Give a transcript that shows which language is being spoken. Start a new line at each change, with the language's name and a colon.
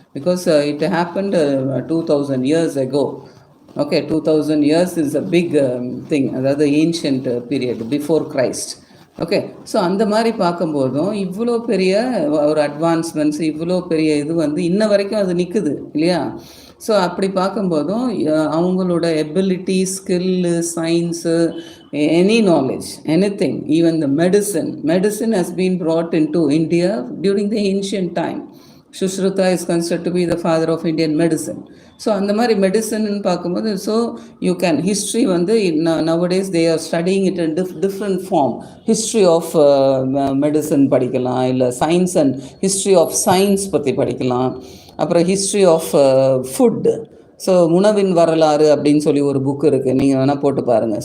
English: Because it happened 2000 years ago. Okay, 2000 years is a big thing,
Tamil: அதாவது
English: Ancient period before Christ.
Tamil: Okay, so அந்த மாதிரி பார்க்கும்போதும் இவ்வளோ பெரிய ஒரு அட்வான்ஸ்மெண்ட்ஸ், இவ்வளோ பெரிய இது வந்து இன்ன வரைக்கும் அது நிற்குது இல்லையா? ஸோ அப்படி பார்க்கும்போதும் அவங்களோட
English: Ability, skill, science, any knowledge, anything, even the medicine has been brought into India during the ancient time. Sushruta is considered to be the father of Indian medicine.
Tamil: So அந்த மாதிரி மெடிசன்னு பார்க்கும்போது,
English: So you can history வந்து nowadays they are studying it in different form.
Tamil: History of medicine படிக்கலாம், இல்லை science and history of science பற்றி படிக்கலாம். அப்புறம் history of food, so உணவின் வரலாறு அப்படின்னு சொல்லி ஒரு புக்கு இருக்குது, நீங்கள் வேணால் போட்டு பாருங்கள்.